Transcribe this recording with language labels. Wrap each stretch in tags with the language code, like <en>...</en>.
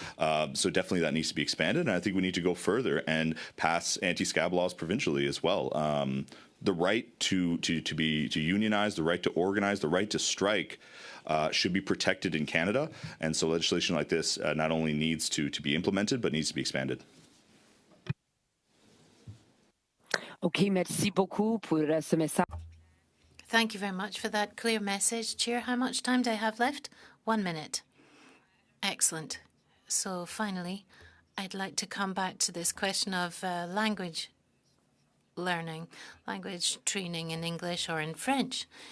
<en>So definitely that needs to be expanded, and I think we need to go further and pass anti-scab laws provincially as well. The right to unionize, the right to organize, the right to strike should be protected in Canada, and so legislation like this not only needs to be implemented, but needs to be expanded.</en> <fr>Okay, merci beaucoup pour ce message.</fr> <en>Thank you very much for that clear message. Chair, how much time do I have left? 1 minute. Excellent. So finally, I'd like to come back to this question of language learning, language training in English or in French.</en>